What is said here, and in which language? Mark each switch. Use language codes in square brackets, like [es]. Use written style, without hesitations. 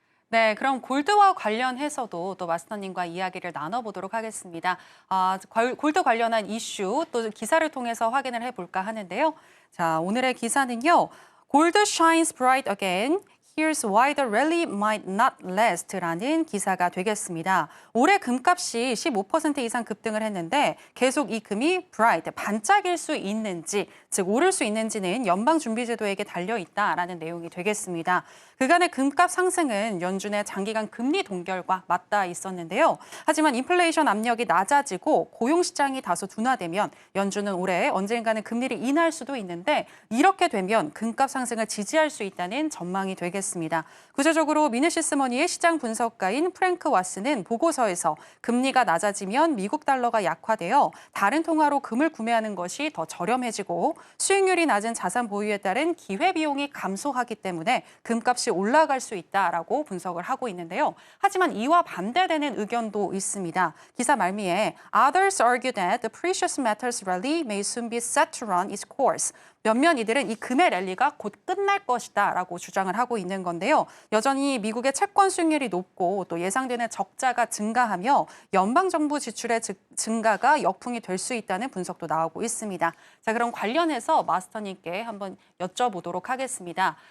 [ko] 네, 그럼 골드와 관련해서도 또 마스터님과 이야기를 나눠보도록 하겠습니다. 골드 관련한 이슈 또 기사를 통해서 확인을 해볼까 하는데요. 자, 오늘의 기사는요. [en] Gold shines bright again. Here's why the rally might not last [ko] 라는 기사가 되겠습니다. 올해 금값이 15% 이상 급등을 했는데 계속 이 금이 bright, 반짝일 수 있는지, 즉 오를 수 있는지는 연방준비제도에게 달려있다라는 내용이 되겠습니다. 그간의 금값 상승은 연준의 장기간 금리 동결과 맞닿아 있었는데요. 하지만 인플레이션 압력이 낮아지고 고용시장이 다소 둔화되면 연준은 올해 언젠가는 금리를 인하할 수도 있는데 이렇게 되면 금값 상승을 지지할 수 있다는 전망이 되겠습니다. 구체적으로 미네시스머니의 시장 분석가인 프랭크 와스는 보고서에서 금리가 낮아지면 미국 달러가 약화되어 다른 통화로 금을 구매하는 것이 더 저렴해지고 수익률이 낮은 자산 보유에 따른 기회비용이 감소하기 때문에 금값이 올라갈 수 있다라고 분석을 하고 있는데요. 하지만 이와 반대되는 의견도 있습니다. 기사 말미에 [en] Others argue that the precious metals rally may soon be set to run its course. [ko] 몇몇 이들은 이 금의 랠리가 곧 끝날 것이다라고 주장을 하고 있는 건데요. 여전히 미국의 채권 수익률이 높고 또 예상되는 적자가 증가하며 연방정부 지출의 증가가 역풍이 될 수 있다는 분석도 나오고 있습니다. 자, 그럼 관련해서 마스터님께 한번 여쭤보도록 하겠습니다.